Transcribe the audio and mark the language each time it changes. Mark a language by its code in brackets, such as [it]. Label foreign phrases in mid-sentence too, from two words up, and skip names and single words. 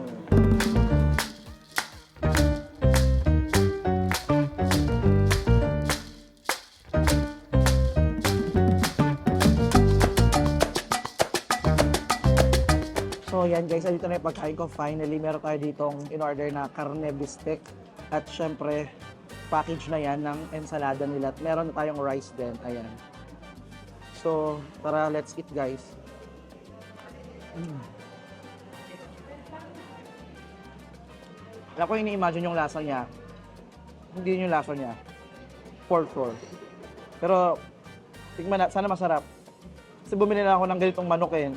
[tl] So yan guys, dito na yung pagkain ko. Finally, meron tayo ditong in-order na [es] carne bistec. [tl] At syempre, package na yan ng ensalada nila. At meron na tayong rice din. Ayan. So, tara, [en] let's eat guys. [tl] Alam ko ini-imagine yung lasa niya. Hindi yun yung lasa niya. [en] For sure. [tl] Pero, tignan na, sana masarap. Kasi bumili na ako ng ganitong manok eh.